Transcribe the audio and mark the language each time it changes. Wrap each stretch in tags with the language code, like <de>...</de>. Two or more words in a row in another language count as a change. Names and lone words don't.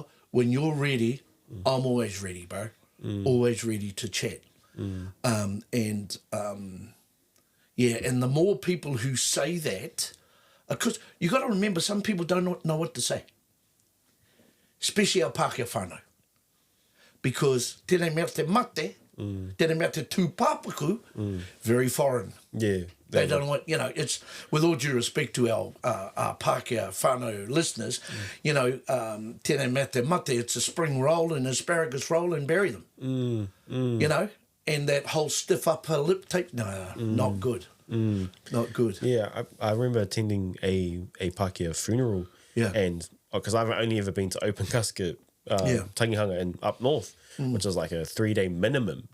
<en>When you're ready, I'm always ready, bro. Always ready to chat. Yeah, and the more people who say that, because you got to remember, some people don't know what to say, especially our</en> <mi>Pākehā whānau,</mi> <en>because</en> <mi>tēnei mea te mate, tēnei mea te tūpāpaku,</mi> <en>very foreign. Yeah. They don't know what, you know, it's, with all due respect to our</en> <mi>Pākehā whānau</mi> <en>listeners, you know,</en> <mi>tēnei mea te mate,</mi> <en>it's a spring roll and asparagus roll and bury them, you know, and that whole stiff upper lip tape, no, not good. Not good. Yeah, I remember attending a Pākehā funeral. Yeah. And because I've only ever been to open casket tangihanga in up north, which is like a 3-day minimum.</en>